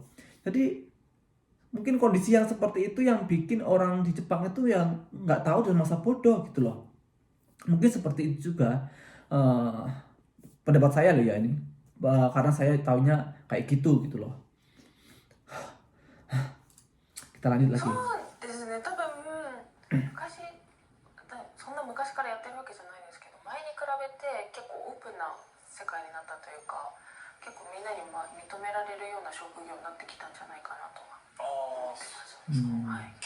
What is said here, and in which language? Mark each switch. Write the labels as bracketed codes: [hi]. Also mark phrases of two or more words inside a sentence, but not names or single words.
[id] Jadi mungkin kondisi yang seperti itu yang bikin orang di Jepang itu yang nggak tahu dan masa bodoh gitu loh. Mungkin seperti itu juga pendapat saya loh ya ini. Karena saya taunya kayak gitu gitu loh. Kita lanjut lagi. [ja] そうですね、多分昔そんな昔からやってるわけじゃないですけど、前に比べて結構オープンな世界になったというか、結構みんなに認められるような職業になってきたんじゃないかなとは思ってます。はい、